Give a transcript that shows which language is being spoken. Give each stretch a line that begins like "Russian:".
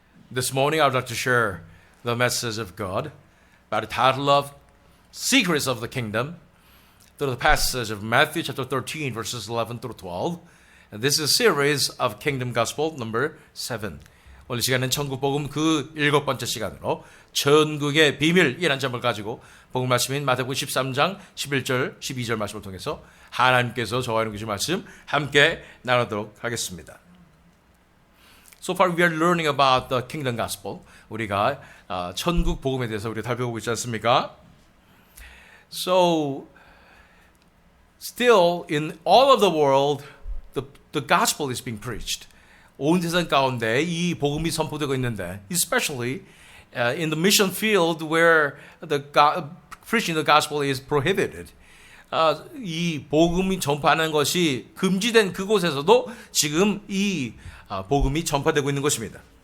English: This morning I would like to share the message of God by the title of Secrets of the Kingdom through the passage of Matthew chapter 13 verses 11 through 12. And this is a series of Kingdom Gospel number 7.
Korean: 오늘 시간은 천국복음 그 7번째 시간으로 천국의 비밀이라는 점을 가지고 복음 말씀인 마태복음 13장 11절 12절 말씀을 통해서 하나님께서 저와 여러분께 주신 말씀 함께 나누도록 하겠습니다.
English: So far we are learning about the Kingdom Gospel.
Korean: 우리가 천국 복음에 대해서 우리가 살펴보고 있지 않습니까?
English: So still in all of the world the gospel is being preached.
Korean: 온 세상 가운데 이 복음이 선포되고 있는데
English: especially in the mission field where preaching the gospel is prohibited.
Korean: 이 복음이 전파하는 것이 금지된 그곳에서도 지금 이 복음이 전파되고 있는 것입니다.